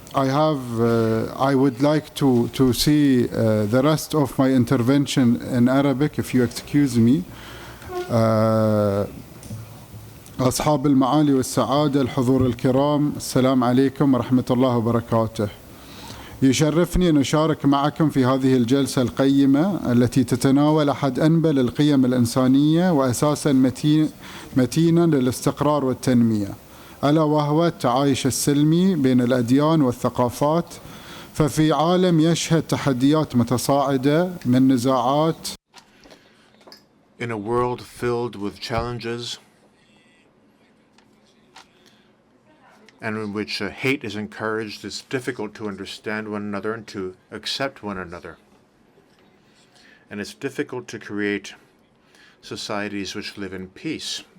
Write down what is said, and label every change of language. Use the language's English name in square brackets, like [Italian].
[English] I would like to see the rest of my intervention in Arabic, if you excuse me. [Arabic] أصحاب المعالي والسعادة الحضور الكرام السلام عليكم ورحمة الله وبركاته. يشرفني أن أشارك معكم في هذه الجلسة القيمة التي تتناول أحد أنبل القيم الإنسانية وأساسا متينا للاستقرار والتنمية، ألا وهو التعايش السلمي بين الأديان والثقافات. ففي عالم يشهد تحديات متصاعدة من نزاعات. [English] In a world filled with challenges and in which hate is encouraged, it's difficult to understand one another and to accept one another. And it's difficult to create societies which live in peace.